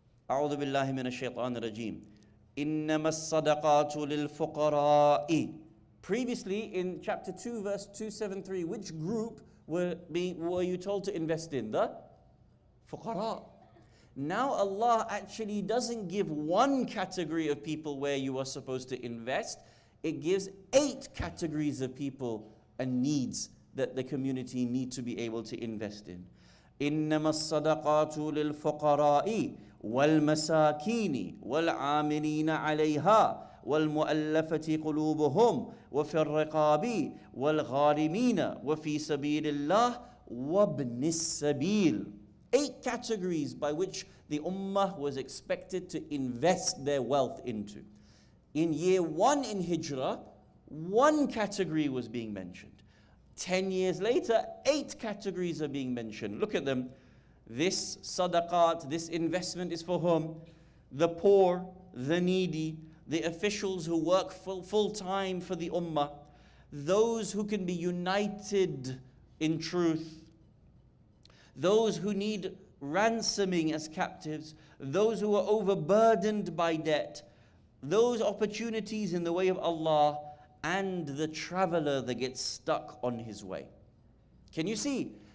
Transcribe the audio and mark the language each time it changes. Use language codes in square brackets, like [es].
[ar] أعوذ بالله من الشيطان الرجيم إنما الصدقات للفقراء. [en] Previously in chapter 2 verse 273, which group were you told to invest in? The fuqara. Now Allah actually doesn't give one category of people where you are supposed to invest. It gives 8 categories of people and needs that the community need to be able to invest in. [ar] إنما الصدقات للفقراء والمساكين والعاملين عليها والمؤلفة قلوبهم وفي الرقاب والغارمين وفي سبيل الله وابن السبيل. [en] 8 categories by which the ummah was expected to invest their wealth into. In year 1 in Hijrah, 1 category was being mentioned. 10 years later, 8 categories are being mentioned. Look at them. This sadaqat, this investment is for whom? The poor, the needy, the officials who work full time for the ummah, those who can be united in truth, those who need ransoming as captives, those who are overburdened by debt, those opportunities in the way of Allah, and the traveler that gets stuck on his way. Can you see?